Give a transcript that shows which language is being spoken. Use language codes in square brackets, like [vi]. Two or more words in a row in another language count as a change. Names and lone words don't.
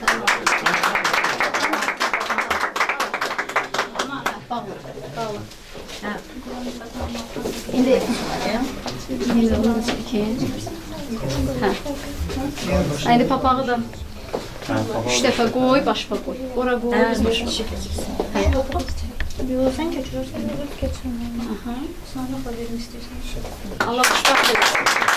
[az] İndi onu çəkin. Hə. İndi papağı da 3 dəfə qoy, başa qoy. Ora qoy, biz başa qoy. [tr] Sen geçiyorsun, geçmiyorum. Sonra koyalım istiyorsan. [az] Allah xoşbəxt etsin.